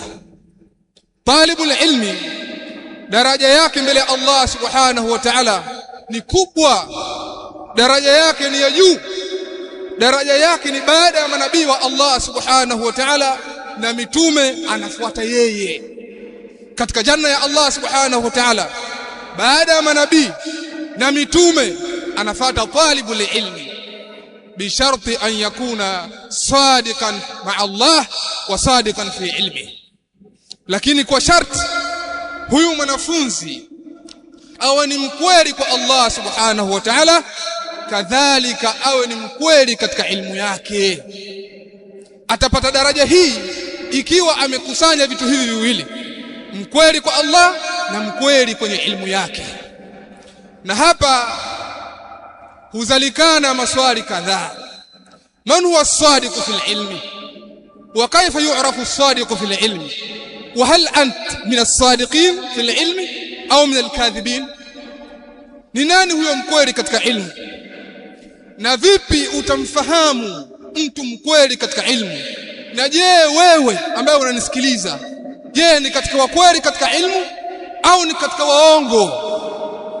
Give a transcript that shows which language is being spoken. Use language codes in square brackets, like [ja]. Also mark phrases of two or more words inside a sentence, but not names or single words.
[ar] طالب العلم [sw] daraja yake mbele ya [ar] الله سبحانه وتعالى [sw] ni kubwa, daraja yake ni ya juu, daraja yake ni baada ya manabii wa [ar] الله سبحانه وتعالى [sw] na mitume anafuata yeye katika janna ya [ar] الله سبحانه وتعالى. [sw] Baada ya manabii na mitume anafuata [ar] طالب العلم بشرط أن يكون صادقا مع الله وصادقا في العلم. [sw] Lakini kwa sharti huyu mwanafunzi awe ni mkweli kwa [ar] الله سبحانه وتعالى, [sw] kadhalika awe ni mkweli katika ilmu yake. Atapata daraja hii ikiwa amekusanya vitu hivi viwili, mkweli kwa Allah na mkweli kwenye ilmu yake. Na hapa huzalikana maswali kadhaa. [ar] من هو الصادق في العلم وكيف يعرف الصادق في العلم وهل أنت من الصادقين في العلم أو من الكاذبين? [sw] Ni nani huyo mkweli katika ilmu, na vipi utamfahamu mtu mkweli katika ilmu? Na je, wewe ambaye unanisikiliza, je, ni katika wakweli katika ilmu au ni katika waongo?